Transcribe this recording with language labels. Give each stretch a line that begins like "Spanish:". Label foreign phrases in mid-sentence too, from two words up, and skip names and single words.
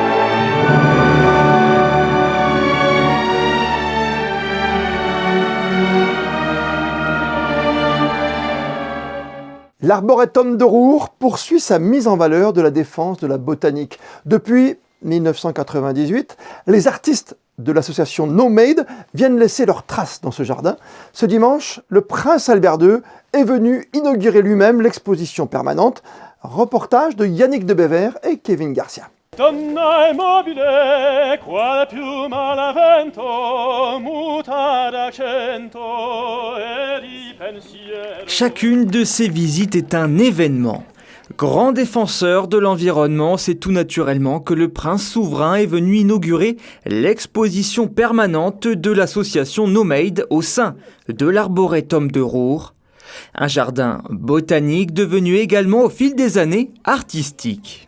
French: L'Arboretum de Roure poursuit sa mise en valeur de la défense de la botanique. Depuis 1998, les artistes de l'association No Made viennent laisser leurs traces dans ce jardin. Ce dimanche, le prince Albert II est venu inaugurer lui-même l'exposition permanente. Reportage de Yannick de Bever et Kevin Garcia.
Italian: Donna è mobile, quale piuma la vento, muta d'accento e di pensiero.
French: Chacune de ces visites est un événement. Grand défenseur de l'environnement, c'est tout naturellement que le prince souverain est venu inaugurer l'exposition permanente de l'association No Made au sein de l'Arboretum de Roure. Un jardin botanique devenu également au fil des années artistique.